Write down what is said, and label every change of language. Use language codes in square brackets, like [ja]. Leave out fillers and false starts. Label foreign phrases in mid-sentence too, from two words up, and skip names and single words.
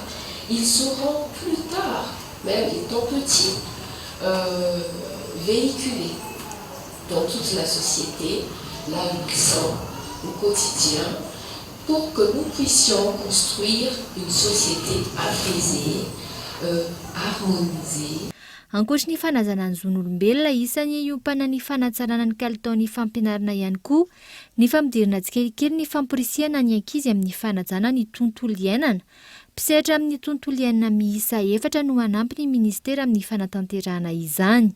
[fr] Ils seront plus tard, même étant petits, véhiculés dans toute la société, là où ils sont au quotidien, pour que nous puissions construire une société apaisée, harmonisée. [mg] Ankoatra ny fanazana ny zon'olombelona isany iompana ny fanatsarana ny kalitaon'ny fampianarana ihany koa ny famodirana tsikelikely ny famporisihana ny ankizy amin'ny fanajana ny tontolo iainana. Mpisehatra amin'ny tontolo iainana miisa 4 no anampy ny ministera amin'ny fanatanterahana izany.